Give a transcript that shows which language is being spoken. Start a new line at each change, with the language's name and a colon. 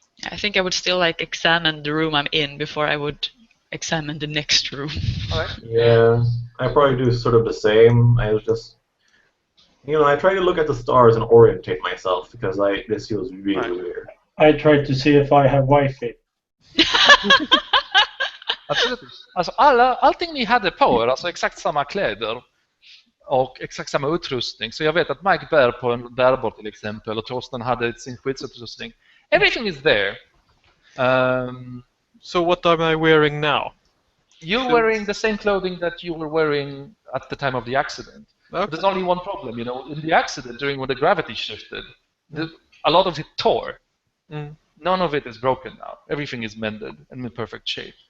English: I think I would still like examine the room I'm in before I would examine the next room. all right. Yeah, I probably do sort of the same. I was just, you know, I try to look at the stars and orientate myself because this feels really weird. I tried to see if I have Wi-Fi.
Swedish: Absolut. Alltså allting ni hade på er, alltså exakt samma kläder och exakt samma utrustning. Så jag vet att Mike bär på en bärbar till exempel, och Torsten hade sin skyddsutrustning.
English: Everything is there. So what am I wearing now? You're wearing the same clothing that you were wearing at the time of the accident. Okay. But there's only one problem, in the accident, during when the gravity shifted, a lot of it tore. None of it is broken now. Everything is mended and in perfect shape.